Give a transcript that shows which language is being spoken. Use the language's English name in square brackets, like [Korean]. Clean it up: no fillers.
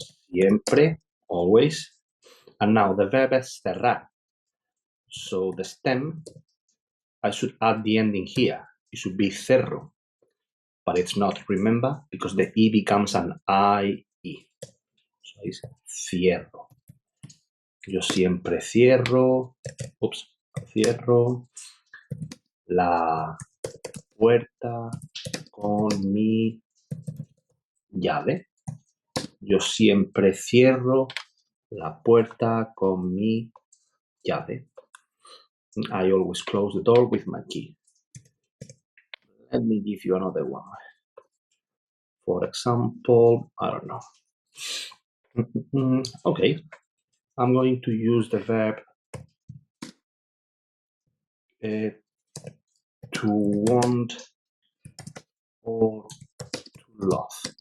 [English] Siempre, always. And now the verb is cerrar. So the stem, I should add the ending here. It should be cerro, but it's not, remember, because the E becomes an IE. So it's cierro. [Spanish] Yo siempre cierro, cierro la puerta con mi llave. Yo siempre cierro la puerta con mi llave. [English] I always close the door with my key. Let me give you another one. For example, I don't know. Okay, I'm going to use the verb to want or to love.